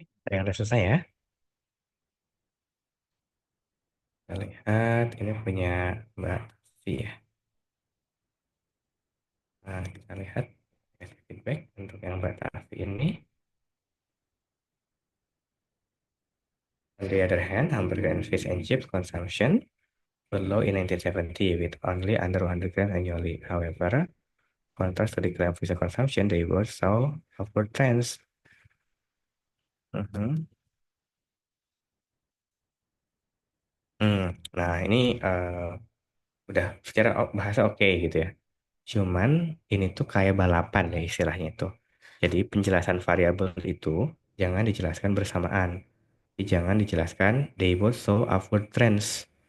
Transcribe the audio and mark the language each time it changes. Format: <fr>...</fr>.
<id>yang udah selesai ya. Kita lihat, ini punya Mbak Tafi ya. Nah, kita lihat kasih feedback untuk yang Mbak Tafi ini.</id> <en>On the other hand, hamburger and fish and chips consumption were low in 1970 with only under 100 grams annually. However, contrast to decline fish consumption, they both saw upward trends. Mhm.</en> <id>Nah, ini udah secara bahasa oke gitu ya. Cuman ini tuh kayak balapan ya istilahnya itu. Jadi penjelasan variabel itu jangan dijelaskan bersamaan. Jangan dijelaskan</id> <en>they both saw upward trends.</en>